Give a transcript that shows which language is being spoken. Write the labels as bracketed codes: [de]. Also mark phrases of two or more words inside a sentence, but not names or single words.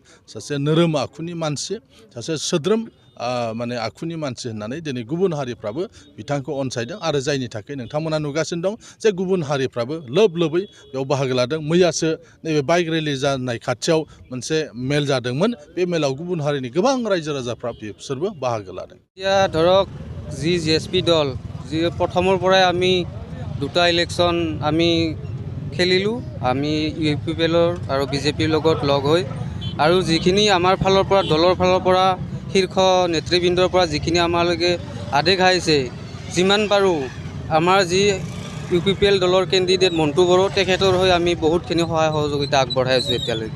[brx] सासे नोरोम आखुनि मानसि सासे सोद्रोम माने आखुनि मानसि होननानै दिनै गुबुन हारिफ्राबो बिथांखौ अनसायदों आरो जायनि थाखाय नोंथांमोना नुगासिनो दं जे गुबुन हारिफ्राबो लोब लोबै बेयाव बाहागो लादों। मैयासो नैबे बाइक रेलि जानाय खाथियाव मोनसे मेल जादोंमोन। बे मेलाव गुबुन हारिनि गोबां रायजो राजाफ्रा बिसोरबो बाहागो लादों। [as] এতিয়া ধৰক GSP দল যি প্ৰথমৰ পৰাই আমি দুটা ইলেকশ্যন আমি খেলিলোঁ। আমি UPPL আৰু BJPৰ লগত লগ হৈ আৰু যিখিনি আমাৰ ফালৰ পৰা দলৰ ফালৰ পৰা শীৰ্ষ নেতৃবৃন্দৰ পৰা যিখিনি আমালৈকে আদেশ আহিছে যিমান পাৰোঁ আমাৰ যি UPPL দলৰ কেণ্ডিডেট মন্টু বড়ো তেখেতৰ হৈ আমি বহুতখিনি সহায় সহযোগিতা আগবঢ়াই আছোঁ এতিয়ালৈকে।